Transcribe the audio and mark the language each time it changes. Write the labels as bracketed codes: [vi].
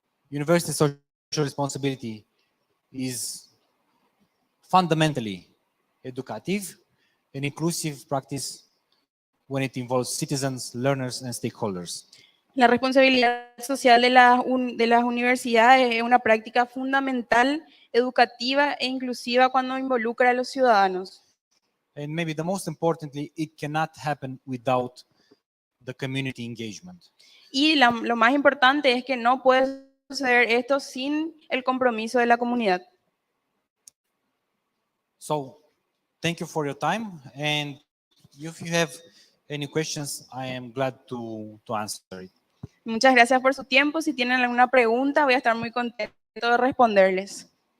[en] University social responsibility is fundamentally educative and inclusive practice when it involves citizens, learners, and stakeholders. [es] La responsabilidad social de las universidades es una práctica fundamental, educativa e inclusiva cuando involucra a los ciudadanos. [en] And maybe the most importantly, it cannot happen without the community engagement. [es] Y lo más importante es que no puede suceder esto sin el compromiso de la comunidad. [en] So, thank you for your time, and if you have any questions, I am glad to answer it. [es] Muchas gracias por su tiempo. Si tienen alguna pregunta, voy a estar muy contento de responderles.